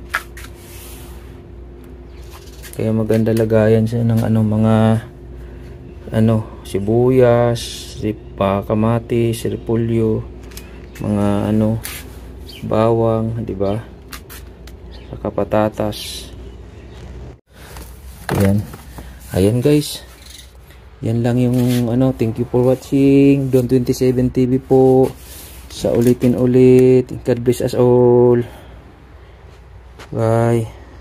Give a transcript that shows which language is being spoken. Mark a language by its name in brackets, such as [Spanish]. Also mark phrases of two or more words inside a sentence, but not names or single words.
[Filipino] Kaya maganda lagayan siya ng ano, mga ano, sibuyas, kamatis, repolyo, mga ano, bawang, di ba? Saka patatas. Ayan guys. Yan lang yung ano, [English] thank you for watching. [Filipino] Don 27 TV po. Sa ulitin ulit. [English] God bless us all. Bye.